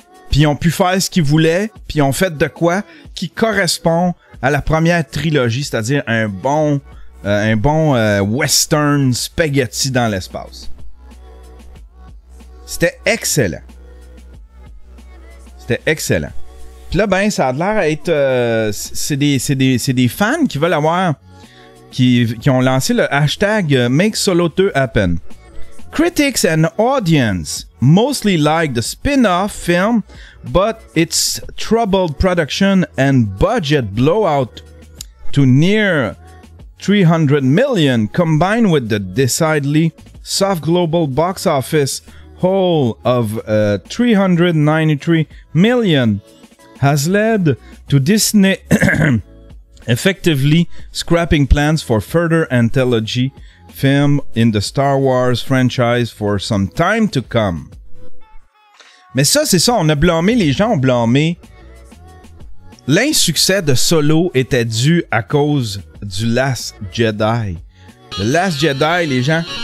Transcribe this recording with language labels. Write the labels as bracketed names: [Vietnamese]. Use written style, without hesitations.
[French] Puis ils ont pu faire ce qu'ils voulaient, puis ils ont fait de quoi qui correspond à la première trilogie, c'est-à-dire un bon western spaghetti dans l'espace. C'était excellent. Puis là, ben, ça a l'air à être... c'est des fans qui veulent avoir... Qui ont lancé le hashtag Make Solo 2 Happen. [English] Critics and audience mostly like the spin-off film, but its troubled production and budget blowout to near 300 million, combined with the decidedly soft global box office haul of 393 million, has led to Disney effectively scrapping plans for further anthology film in the Star Wars franchise for some time to come. [French] Mais ça, c'est ça, les gens ont blâmé. L'insuccès de Solo était dû à cause du Last Jedi. Le Last Jedi, les gens...